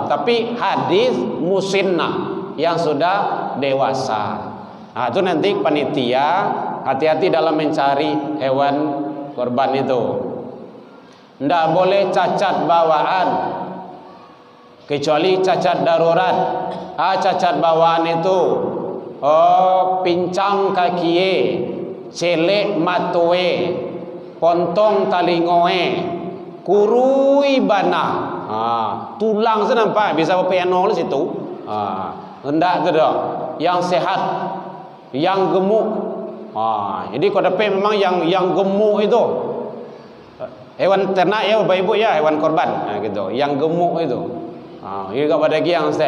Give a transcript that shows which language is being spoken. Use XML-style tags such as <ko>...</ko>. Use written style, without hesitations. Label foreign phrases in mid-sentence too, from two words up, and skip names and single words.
<id>Tapi hadis musinnah yang sudah dewasa. Nah, itu nanti panitia hati-hati dalam mencari hewan korban itu. Tidak boleh cacat bawaan, kecuali cacat darurat.</id> <min>Cacat bawaan itu pincang kakie, celek matoe, pontong talingoe, kurui bana.</min> <id>Tulang saya nampak bisa piano di situ. Hendak tu dah. Yang sehat, yang gemuk. Jadi kau dapat memang yang gemuk itu hewan ternak ya, Bapak Ibu ya, hewan korban. Gitu. Yang gemuk itu. Ini kepada yang sehat.</id>